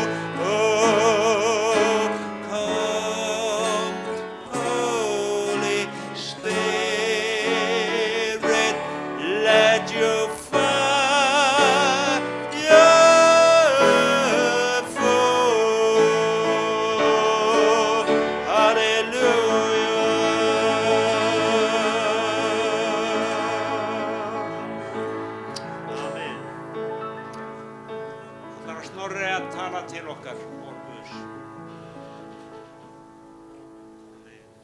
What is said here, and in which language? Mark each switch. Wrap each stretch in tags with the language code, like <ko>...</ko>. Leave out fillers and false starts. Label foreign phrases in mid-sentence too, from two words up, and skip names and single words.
<en>Oh, come, Holy Spirit, let your fire fall. Hallelujah. Amen.</en> <is>Það er Snorri að tala til okkar, orð Guðs. Amen.</is>